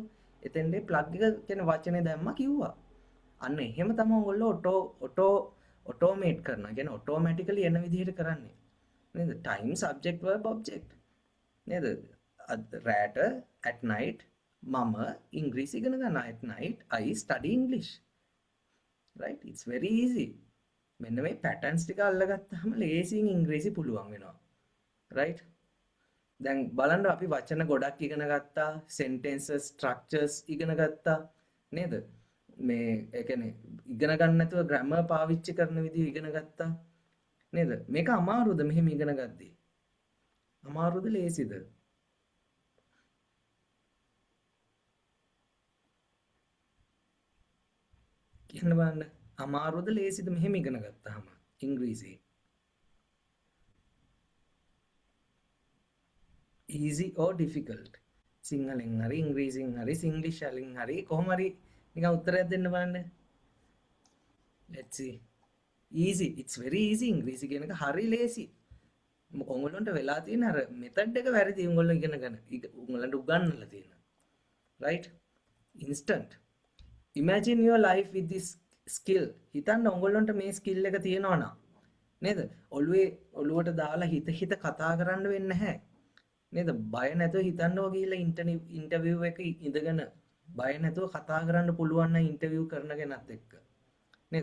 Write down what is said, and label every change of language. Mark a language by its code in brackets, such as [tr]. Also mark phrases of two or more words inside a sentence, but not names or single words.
[si] එතෙන්දී ප්ලග් එක කියන වචනේ දැම්මා කිව්වා. අන්න එහෙම තමයි ඔයගොල්ලෝ ඔටෝමේට් කරනවා. කියන්නේ ඔටෝමැටිකලි එන විදිහට කරන්නේ. නේද? [en] time subject verb object. [si] නේද? රැට [en] at night [si] මම ඉංග්‍රීසි ඉගෙන ගන්නවා. [en] at night I study English. right? It's very easy. [si] මෙන්න මේ patterns ටික අල්ලගත්තාම ලේසියෙන් ඉංග්‍රීසි පුළුවන් වෙනවා, right? දැන් බලන්න අපි වචන ගොඩක් ඉගෙන ගත්තා, [en] sentences structures [si] ඉගෙන ගත්තා නේද? මේ ඒ කියන්නේ ඉගෙන ගන්න නැතුව grammar පාවිච්චි කරන විදිහ ඉගෙන ගත්තා නේද? මේක අමාරුද මෙහෙම ඉගෙන ගද්දී? අමාරුද ලේසිද? කියන්න බලන්න. අමාරුද ලේසිද මෙහෙම ඉගෙන ගත්තාම ඉංග්‍රීසි? [en] easy or difficult? [si] සිංහලෙන් හරි ඉංග්‍රීසියෙන් හරි සිංග්ලිෂ් වලින් හරි කොහොම හරි නිකන් උත්තරයක් දෙන්න බලන්න. [en] let's see. easy, it's very easy. [si] ඉංග්‍රීසි කියන එක හරි ලේසි. ඔයගොල්ලන්ට වෙලා තියෙන අර මෙතඩ් එක වැරදි. ඔයගොල්ලෝ ඉගෙන ගන්න. ඔයගොල්ලන්ට උගන්වලා තියෙන. [en] right? instant. imagine your life with this skill. [si] හිතන්න ඔයගොල්ලන්ට මේ ස්කිල් එක තියෙනවා නම් නේද? ඔළුවට දාලා හිත කතා කරන්න වෙන්නේ නැහැ. නේද? බය නැතුව හිතන්නව ගිහිල්ලා ඉන්ටර්විව් එක ඉඳගෙන බය නැතුව කතා කරන්න පුළුවන් නම් ඉන්ටර්විව් කරන කෙනත් එක්ක. නේද?